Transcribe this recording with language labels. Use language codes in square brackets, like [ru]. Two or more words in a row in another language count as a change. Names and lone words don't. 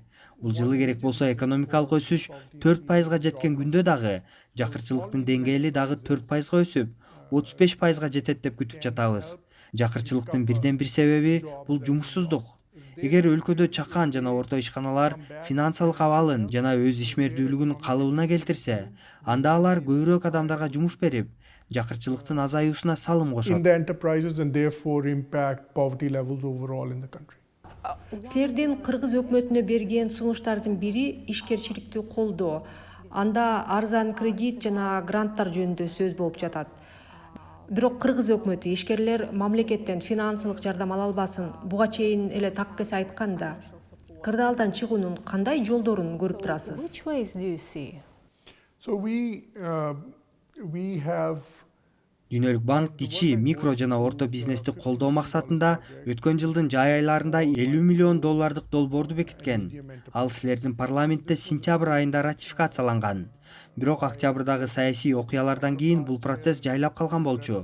[ky] Бул жылы керек болсо экономикалык өсүш 4%га жеткен күндө дагы жакырчылыктын деңгээли дагы 4%га өсүп, 35%га жетет деп күтүп жатабыз. Жакырчылыктын бирден бир себеби бул жумушсуздук. Эгер өлкөдө чакан жана орто ишканалар финансылык абалын жана өз ишмердүүлүгүн калыбына келтирсе, анда алар көбүрөөк адамдарга жумуш берип, жакырчылыктын азаюусуна салым [en] in [ky] кошот. [en] the enterprises and therefore impact poverty levels overall in the country. [ky] Силердин Кыргыз өкмөтүнө берген сунуштардын бири ишкерчиликти колдоо. Анда арзан кредит жана гранттар жөнүндө сөз болуп жатат. Бирок Кыргыз өкмөтү ишкерлер мамлекеттен финансылык жардам ала албасын. Буга чейин эле так эсе айтканда, кырдаалдан чыгуунун кандай жолдорун көрүп турасыз? [en] Which ways do you see? So we have [ky] Дүйнөлүк банк кичи, микро жана орто бизнести колдоо максатында өткөн жылдын жай айларында $50 миллион долбоорду бекиткен. Ал силердин парламентте сентябрь айында ратификацияланган. Бирок октябрдагы саясий окуялардан кийин бул процесс жайлап калган болчу.